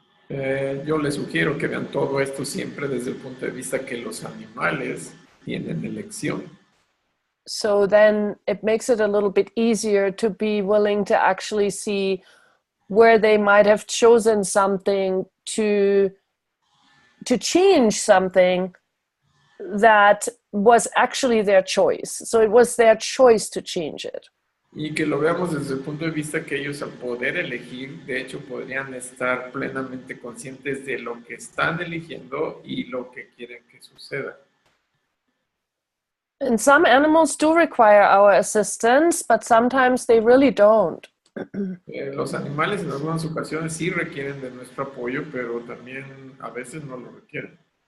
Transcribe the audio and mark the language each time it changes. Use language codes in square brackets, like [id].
[es] Yo les sugiero que vean todo esto siempre desde el punto de vista que los animales tienen elección. [en] So then it makes it a little bit easier to be willing to actually see where they might have chosen something to change something that was actually their choice. So it was their choice to change it. [es] Y que lo veamos desde el punto de vista que ellos al poder elegir, de hecho podrían estar plenamente conscientes de lo que están eligiendo y lo que quieren que suceda. [en] And some animals do require our assistance, but sometimes they really don't. [es] Los animales en algunas ocasiones sí requieren de nuestro apoyo, pero también a veces no lo requieren.